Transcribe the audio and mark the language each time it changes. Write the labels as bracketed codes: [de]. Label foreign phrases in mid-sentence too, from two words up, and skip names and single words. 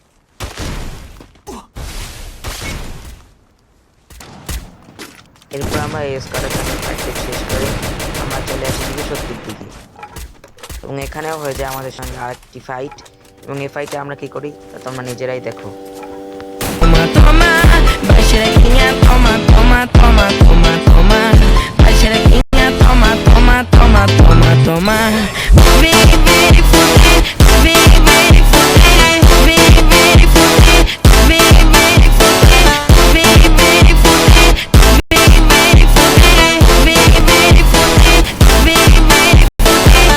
[bn] এরপর আমরা এই স্কোয়াডের সাথে প্র্যাকটিস শেষ করে আমরা চলে আসি 270 দিকে, এবং এখানেও হয়ে যায় আমাদের সঙ্গে আরেকটি ফাইট। এবং এই ফাইটে আমরা কি করি তা তোমরা নিজেরাই দেখো। [pt] Toma, toma, vai xerequinha, toma, toma, toma, toma, toma. Vai xerequinha, toma, toma, toma, toma, toma. Vem, vem fuder, vem, vem fuder, vem, vem fuder, vem, vem fuder, vem, vem fuder, vem, vem fuder, vem, vem fuder, vem, vem fuder.